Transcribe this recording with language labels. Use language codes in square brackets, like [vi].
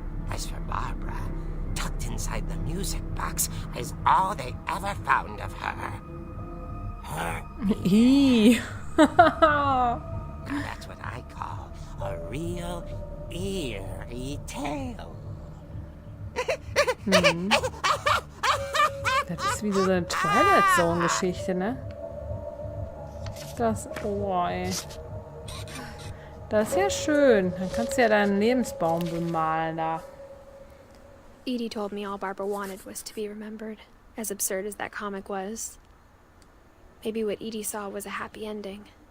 [en] As for Barbara, tucked inside the music box is all they ever found of her. Her. Ih. Now that's what I call a real eerie tale. [de] Das ist wie so eine Twilight Zone-Geschichte, ne? Das, oh ey. Das ist ja schön. Dann kannst du ja deinen Lebensbaum bemalen da. [en] Edie told me all Barbara wanted was to be remembered, as absurd as that comic was. Maybe what Edie saw was a happy ending.